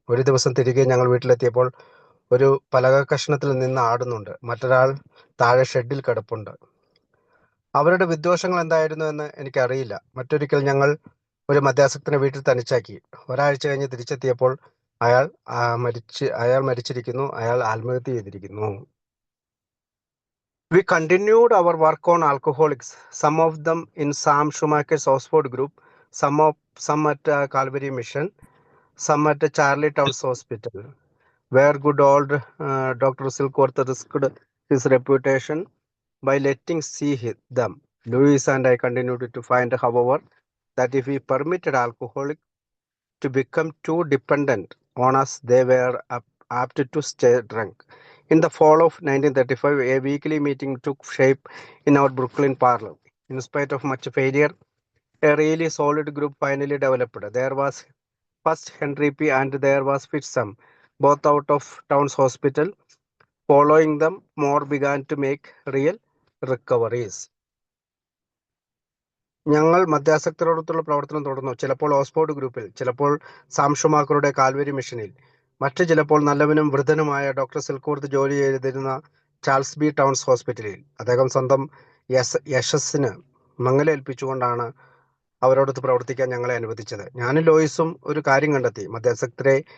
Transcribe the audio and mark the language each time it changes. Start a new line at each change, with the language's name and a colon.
Malayalam: ഒരു ദിവസം തിരികെ ഞങ്ങൾ വീട്ടിലെത്തിയപ്പോൾ ഒരു പലക കഷ്ണത്തിൽ നിന്ന് ആടുന്നുണ്ട്, മറ്റൊരാൾ താഴെ ഷെഡിൽ കിടപ്പുണ്ട്. അവരുടെ വിദ്വേഷങ്ങൾ എന്തായിരുന്നു എന്ന് എനിക്കറിയില്ല. മറ്റൊരിക്കൽ ഞങ്ങൾ ഒരു മദ്യാസക്തനെ വീട്ടിൽ തനിച്ചാക്കി. ഒരാഴ്ച കഴിഞ്ഞ് തിരിച്ചെത്തിയപ്പോൾ അയാൾ മരിച്ചിരിക്കുന്നു. അയാൾ ആത്മഹത്യ ചെയ്തിരിക്കുന്നു.
English: We continued our work on alcoholics, some of them in Sam Schumacher's Oxford group, some at Calvary Mission, some at Charlie Towns Hospital, where good old Dr. Silkworth risked his reputation by letting see them. Louis and I continued to find, however, that if we permitted alcoholics to become too dependent on us, they were apt to stay drunk. In the fall of 1935, a weekly meeting took shape in our Brooklyn parlor. In spite of much failure, a really solid group finally developed. There was first Henry P. and there was Fitzham, both out of Towns Hospital. Following them, more began to make real recoveries.
Malayalam: ഞങ്ങൾ മദ്യാസക്തരോടൊത്തുള്ള പ്രവർത്തനം തുടർന്നു. ചിലപ്പോൾ Oxford ഗ്രൂപ്പിൽ, ചിലപ്പോൾ Sam ഷുമാക്കറുടെ Calvary മിഷനിൽ, മറ്റു ചിലപ്പോൾ നല്ലവനും വൃദ്ധനുമായ ഡോക്ടർ സിൽക്കോർത്ത് ജോലി ചെയ്തിരുന്ന ചാൾസ് ബി ടൗൺസ് ഹോസ്പിറ്റലിൽ. അദ്ദേഹം സ്വന്തം യശസ്സിന് മങ്ങലേൽപ്പിച്ചുകൊണ്ടാണ് അവരോടൊത്ത് പ്രവർത്തിക്കാൻ ഞങ്ങളെ അനുവദിച്ചത്. ഞാനും ലോയിസും ഒരു കാര്യം കണ്ടെത്തി. മദ്യാസക്തരെ